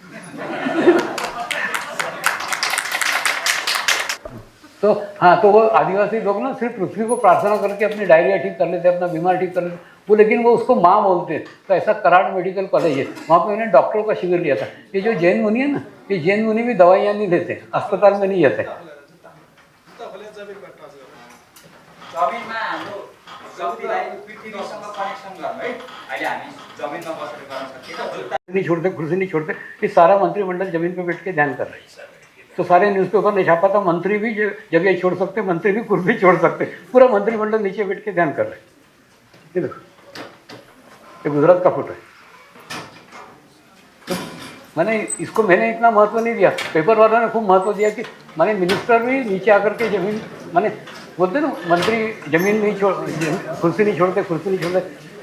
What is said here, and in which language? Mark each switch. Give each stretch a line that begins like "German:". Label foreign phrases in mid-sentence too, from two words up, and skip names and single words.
Hindi: तो हाँ, तो वो आदिवासी लोग ना सिर्फ पृथ्वी को प्रार्थना करके अपनी डायरिया ठीक कर लेते, अपना बीमार ठीक कर लेते वो, लेकिन वो उसको माँ बोलते हैं। तो ऐसा कराड़ मेडिकल कॉलेज है, वहाँ पे उन्होंने डॉक्टरों का शिविर लिया था। ये जो जैन मुनि है ना, ये जैन मुनि भी दवाइयाँ नहीं लेते, अस्पताल में नहीं जाते।
Nepali: जमिनमा हाम्रो शक्तिलाई पृथ्वीसँग कनेक्सन गर्नु है। अहिले हामी जमिनमा बसेर गर्न सक्छौँ,
Hindi: नहीं छोड़ते, कुर्सी नहीं छोड़ते। ये सारा मंत्रिमंडल जमीन पे बैठ के ध्यान कर रहे हैं। तो सारे न्यूज़पेपर ने छापा था, मंत्री भी जगह छोड़ सकते, मंत्री भी कुर्सी छोड़ सकते, पूरा मंत्रिमंडल नीचे बैठ के ध्यान कर रहे हैं। ये देखो, ये गुजरात का फोटो है। तो मैंने इतना महत्व नहीं दिया, पेपर वालों ने खूब महत्व दिया कि मैंने मिनिस्टर भी नीचे आकर के जमीन, मैंने बोलते ना मंत्री जमीन नहीं छोड़, कुर्सी नहीं छोड़ते।